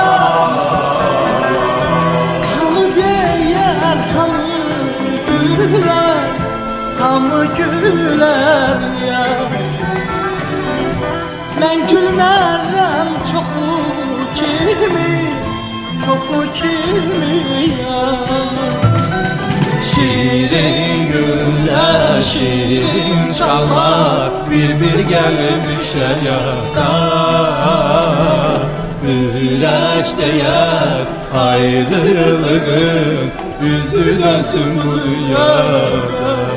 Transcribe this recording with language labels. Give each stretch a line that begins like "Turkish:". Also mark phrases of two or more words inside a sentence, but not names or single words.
Azerbaijani: Hamı deyər, hamı gülər, hamı gülər ya. Mən gülmərəm çoxu kimi, çoxu kimi ya.
Turkish: Şirin günler, şirin çalar, bir gelir düşer yada.
Azerbaijani: Ürək değer ayrılığın, üzü dönsün bu dünyada.